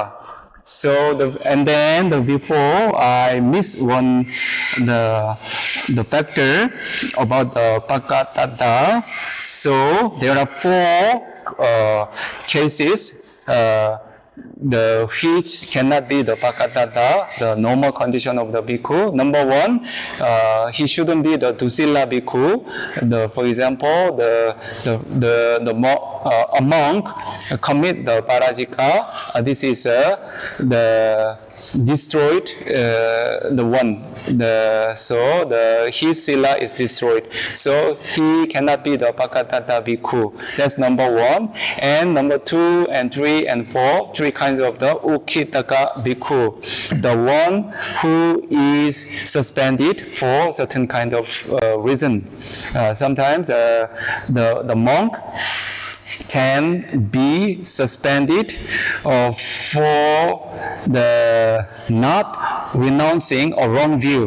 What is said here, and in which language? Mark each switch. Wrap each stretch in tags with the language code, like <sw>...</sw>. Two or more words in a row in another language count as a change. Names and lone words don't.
<en>So and then before I missed the factor about the Pakatata. So there are 4 cases the heat cannot be the pakatata, the normal condition of the bhikkhu. Number one, he shouldn't be the</en> <pi>dusila bhikkhu.</pi> <en>For example, a monk commit the parajika. This is the destroyed the one. His sila is destroyed. So he cannot be the</en> <pi>pakatata bhikkhu.</pi> <en>That's number one. And number 2 and 3 and 4, 3 kinds of the</en> <pi>ukitaka bhikkhu.</pi> <en>The one who is suspended for certain kind of reason. Sometimes the monk can be suspended for the not renouncing a wrong view.</en>